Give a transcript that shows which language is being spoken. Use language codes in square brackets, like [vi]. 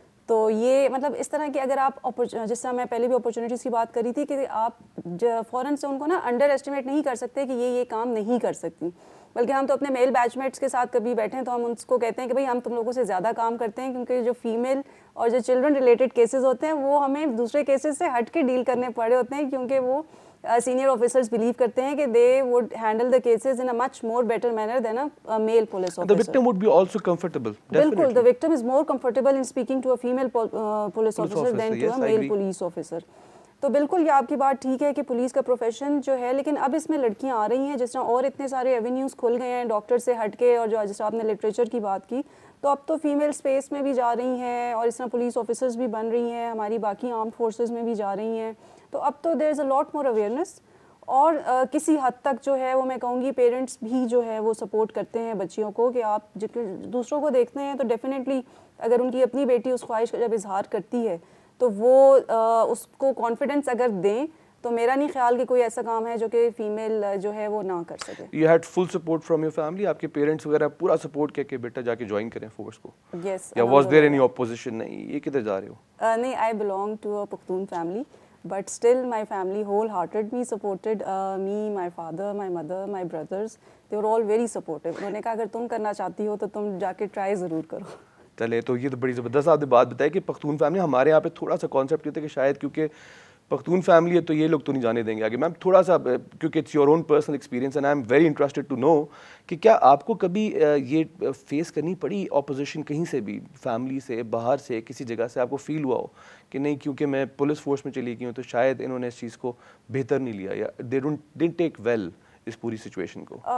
[ur] تو یہ مطلب اس طرح کہ اگر آپ جس طرح میں پہلے بھی اپرچونیٹیز کی بات کری تھی کہ آپ فوراً سے ان کو نا انڈر ایسٹیمیٹ نہیں کر سکتے کہ یہ کام نہیں کر سکتی, بلکہ ہم تو اپنے میل بیچ میٹس کے ساتھ کبھی بیٹھیں تو ہم ان کو کہتے ہیں کہ بھائی ہم تم لوگوں سے زیادہ کام کرتے ہیں, کیونکہ جو فیمیل اور جو چلڈرن ریلیٹڈ کیسز ہوتے ہیں وہ ہمیں دوسرے کیسز سے ہٹ کے ڈیل کرنے پڑے ہوتے ہیں, کیونکہ وہ سینئر آفیسرز بلیو کرتے ہیں کہ [en] They would handle the cases in a much more better manner than a male police officer. The victim would be also comfortable. بالکل, the victim is more comfortable in speaking to a female police officer than to a male police officer. [ur] تو بالکل یہ آپ کی بات ٹھیک ہے کہ پولیس کا پروفیشن جو ہے, لیکن اب اس میں لڑکیاں آ رہی ہیں جس طرح اور اتنے سارے ایونیوز کھل گئے ہیں ڈاکٹر سے ہٹ کے, اور جو جس طرح آپ نے لٹریچر کی بات کی, تو اب تو فیمیل اسپیس میں بھی جا رہی ہیں, اور اس طرح پولیس آفیسرز بھی بن رہی ہیں, ہماری باقی آرمڈ فورسز میں بھی جا رہی ہیں. تو اب تو [en] there is a lot more awareness, [ur] اور کسی حد تک جو ہے وہ میں کہوں گی پیرنٹس بھی جو ہے وہ سپورٹ کرتے ہیں بچیوں کو کہ آپ دوسروں کو دیکھتے ہیں تو ڈیفینیٹلی اگر ان کی اپنی بیٹی اس خواہش کا جب اظہار کرتی ہے تو وہ اس کو کانفیڈنس اگر دیں, تو میرا نہیں خیال کہ کوئی ایسا کام ہے جو کہ فیمیل جو ہے وہ نہ کر سکے. [en] You had full support from your family, [ur] آپ کے پیرنٹس وغیرہ پورا سپورٹ کیا کہ بیٹا جا کے جوائن کریں فورس کو؟ [en] Yes. یا was there any opposition? [ur] نہیں, یہ کدھر جا رہے ہو؟ [en] نہیں, I belong to a Pakhtun family, but still my family wholeheartedly supported me, my father, my mother, my brothers. They were all very supportive. [ur] انہوں نے کہا اگر تم کرنا چاہتی ہو تو تم جا کے ٹرائی ضرور کرو. چلے, تو یہ تو بڑی زبردست آپ نے بات بتائی کہ پختون فیملی, ہمارے یہاں پہ تھوڑا سا کانسیپٹ یہ تھا کہ شاید کیونکہ پختون فیملی ہے تو یہ لوگ تو نہیں جانے دیں گے آگے. میم تھوڑا سا, کیونکہ [en] it's your own personal experience and I am very interested to know [ur] کہ کیا آپ کو کبھی یہ فیس کرنی پڑی اپوزیشن کہیں سے بھی, فیملی سے, باہر سے, کسی جگہ سے آپ کو فیل ہوا ہو کہ نہیں کیونکہ میں پولیس فورس میں چلی گئی ہوں تو شاید انہوں نے اس چیز کو بہتر نہیں لیا, یا [en] they didn't take well [ur] اس پوری سچویشن کو؟